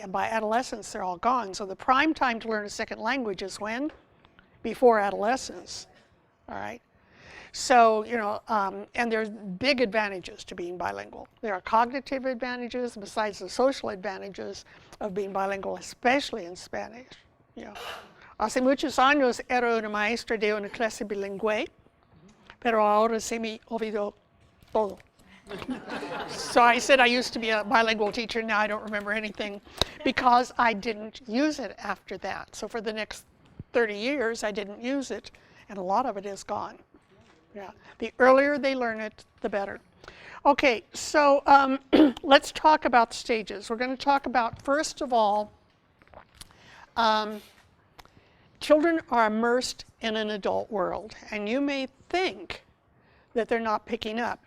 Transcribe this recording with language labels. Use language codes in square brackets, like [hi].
[en] And by adolescence, they're all gone. So the prime time to learn a second language is when? Before adolescence, all right? So, you know, and there's big advantages to being bilingual. There are cognitive advantages besides the social advantages of being bilingual, especially in Spanish. You know. [es] Hace muchos años era una maestra de una clase bilingüe, pero ahora se me olvidó todo. [en] So I said I used to be a bilingual teacher, now I don't remember anything because I didn't use it after that. So for the next 30 years, I didn't use it, and a lot of it is gone. Yeah, the earlier they learn it, the better. Okay, so let's talk about stages. We're going to talk about, first of all, children are immersed in an adult world, and you may think that they're not picking up.